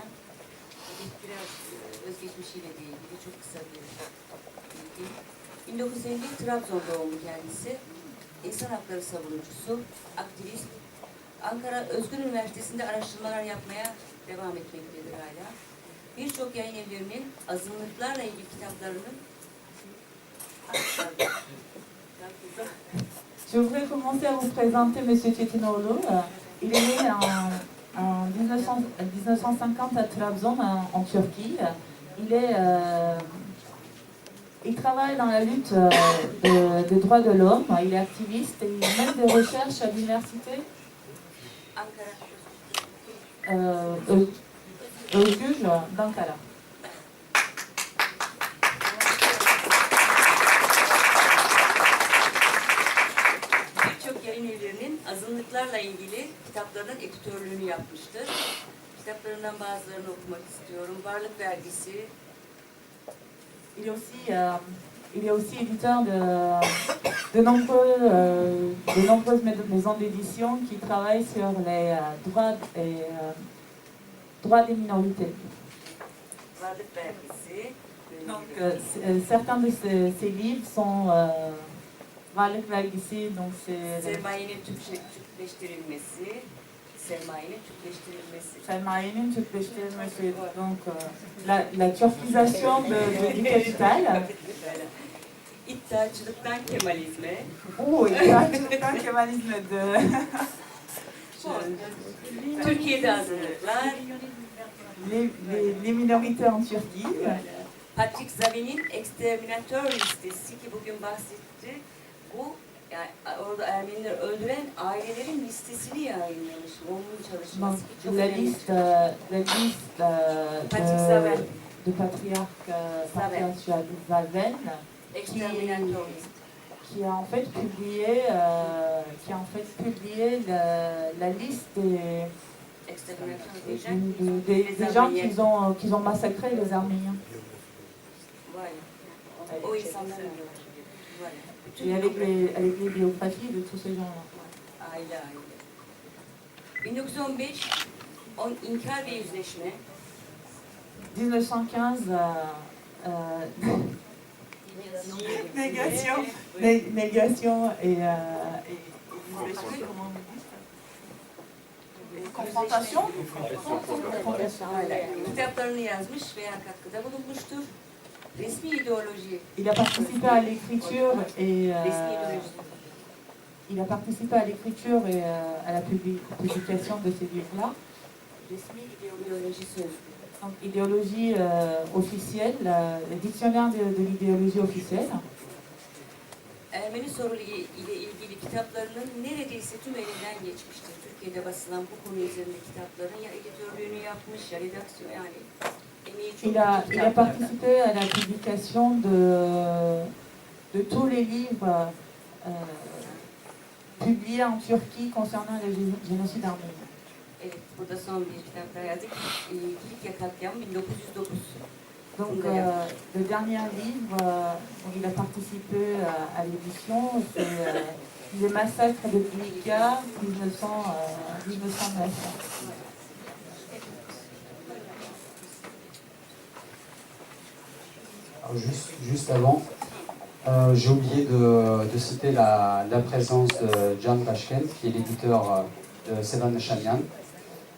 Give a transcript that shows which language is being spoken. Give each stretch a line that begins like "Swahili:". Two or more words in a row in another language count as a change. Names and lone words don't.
Turkish: Biraz özgeçmişiyle de ilgili çok kısa bir bilgi. 1950 Trabzon doğumlu kendisi. İnsan hakları savunucusu, aktivist. Ankara Özgür Üniversitesi'nde araştırmalar yapmaya devam etmektedir hala. Birçok yayın evlerinin azınlıklarla ilgili kitaplarının
French: Je voudrais commencer à vous présenter M. Çetinoğlu. Il est né en 1950 à Trabzon, en Turquie. Il travaille dans la lutte des droits de l'homme. Il est activiste et il mène des recherches à l'université Özgür d'Ankara.
Turkish: Birçok yayın evlerinin azınlıklarla ilgili kitaplarının editörlüğünü yapmıştır. Kitaplarından bazılarını okumak istiyorum. Varlık Vergisi.
French: Il est aussi éditeur de nombreuses maisons d'édition qui travaillent sur les droits des minorités. Varlık Vergisi. Donc, certains de ces livres sont Varlık Vergisi, donc c'est Sermayenin Türkleştirilmesi. Sermayenin Türkleştirilmesi. Sermayenin Türkleştirilmesi, donc la turquisation du capital.
Turkish: İddiaçılıktan Kemalizme. İddiaçılıktan Kemalizme de Türkiye'de azınlıklar.
French: Les minorités en Turquie.
Turkish: Patrick Zavi'nin Exterminator listesi ki bugün bahsetti. Bu yani orada Ermenileri öldüren ailelerin listesini yayınlamış. Onun çalışması.
French: Donc, la liste de patriarche Zaven qui a en fait publié la liste des gens qu'ils ont massacrés, les Arméniens. Et avec les biographies de tous ces gens-là.
Turkish: Aile aile. 1915 İnkar ve Yüzleşme.
French: 1915 négation et confrontation.
Turkish: Kitaplarını yazmış veya katkıda bulunmuştur. Resmi ideoloji.
French: Il a participé à l'écriture et il a participé à l'écriture et à la publication de ces livres-là.
Turkish: Resmi ideoloji sözlüğü.
French: Donc, idéologie officielle, le dictionnaire de l'idéologie officielle.
Turkish: Ermeni sorunu ile ilgili kitaplarının neredeyse tüm elinden geçmiştir. Türkiye'de basılan bu konu üzerinde kitapların ya editörlüğünü yapmış ya redaksiyon yani emeği çok.
French: Il a participé à la publication de tous les livres publiés en Turquie concernant le génocide arménien.
Turkish: Evet, burada son bir kitap daha yazdık. Kilikya katliamı 1909.
French: Donc, le dernier livre, il a participé à l'édition, c'est Les massacres de Kilikya 1909. Alors juste avant, j'ai oublié de citer la présence de Can Tashkent, qui est l'éditeur de Sevan Nashanian.